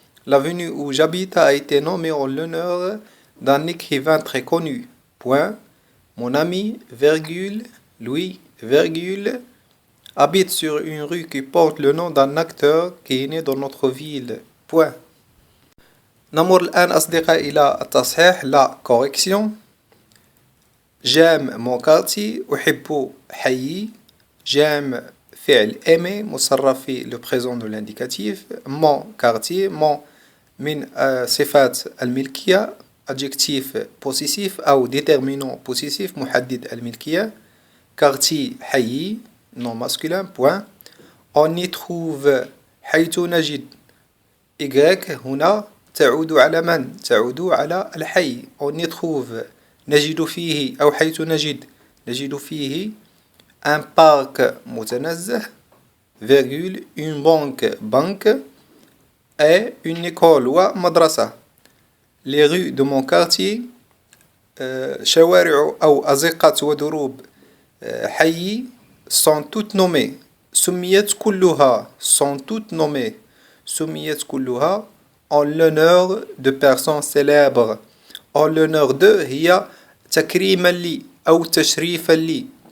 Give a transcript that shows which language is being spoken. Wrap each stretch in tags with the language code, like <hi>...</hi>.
<fr>L'avenue où j'habite a été nommée en l'honneur d'un écrivain très connu. Point. Mon ami, virgule, lui, virgule, habite sur une rue qui porte le nom d'un acteur qui est né dans notre ville. Point.</fr> <ar>نمر الآن أصدقائي إلى التصحيح لا correction.</ar> <fr>J'aime mon quartier.</fr> <ar>أحب حيي.</ar> <fr>J'aime فعل aimer</fr> <ar>مصرف في</ar> <fr>le présent de l'indicatif. Mon quartier.</fr> <ar>Mon من صفات الملكية</ar> <fr>adjectif possessif</fr> <ar>أو</ar> <fr>déterminant possessif</fr> <ar>محدد الملكية.</ar> <fr>Quartier</fr> <ar>حيي</ar> <fr>non masculin. Point. On y trouve</fr> <ar>حيث نجد Y هنا تعود على من؟ تعود على الحي.</ar> <fr>On y trouve</fr> <ar>نجد فيه أو حيث نجد فيه</ar> <fr>un parc</fr> <ar>متنزه</ar> <fr>virgule une banque et une école</fr> <ar>ومدرسة.</ar> <fr>Les rues de mon quartier</fr> <ar>شوارع أو أزقة ودروب حي</ar> <fr>sont toutes nommées.</fr> <ar>سميت كلها</ar> <fr>en l'honneur de personnes célèbres. En l'honneur de</fr> <ar>هي تكريما لي أو تشريفا لي.</ar>